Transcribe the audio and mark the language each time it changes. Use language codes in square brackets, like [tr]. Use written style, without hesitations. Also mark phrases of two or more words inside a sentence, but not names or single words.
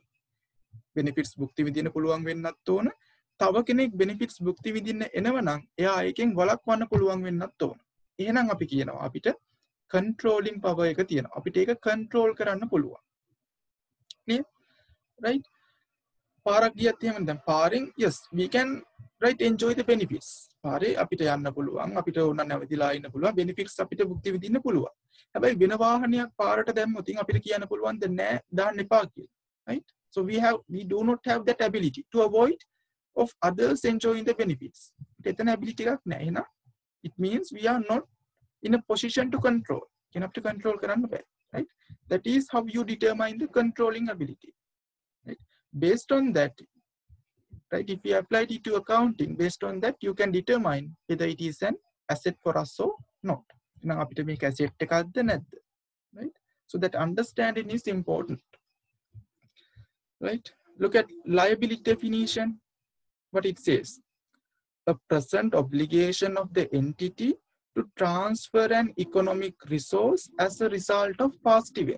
[si] benefits භුක්ති විඳින්න පුළුවන් වෙන්නත් ඕන. තව කෙනෙක් benefits භුක්ති විඳින්න එනවනම් එයා ඒකෙන් වළක්වන්න පුළුවන් වෙන්නත් ඕන. එහෙනම් අපි කියනවා අපිට [en] controlling power [si] එක තියෙනවා. අපිට ඒක control කරන්න පුළුවන්. නේද? [en] right? [si] පාරක් ගියත් එහෙම දැන් පාරෙන් [en] yes we can, right, enjoy the benefits. [si] පාරේ අපිට යන්න පුළුවන්, අපිට ඕන නැවතිලා ඉන්න පුළුවන්, benefits අපිට භුක්ති විඳින්න පුළුවන්. හැබැයි වෙන වාහනයක් පාරට දැම්මොත් අපිට කියන්න පුළුවන් ද නෑ දාන්න එපා කියලා. [en] right? So we do not have that ability to avoid of others enjoying the benefits. [si] එතන ability එකක් නෑ. එහෙනම් [en] it means we are not in a position to control. [si] කෙනෙක්ට control කරන්න බෑ. [en] right? That is how you determine the controlling ability. right? Based on that, right, if you apply it to accounting, based on that you can determine whether it is an asset for us or not. [si] එහෙනම් අපිට මේක asset එකක්ද නැද්ද? [en] right? So that understanding is important. right? Look at liability definition. What it says: a present obligation of the entity to transfer an economic resource as a result of past event.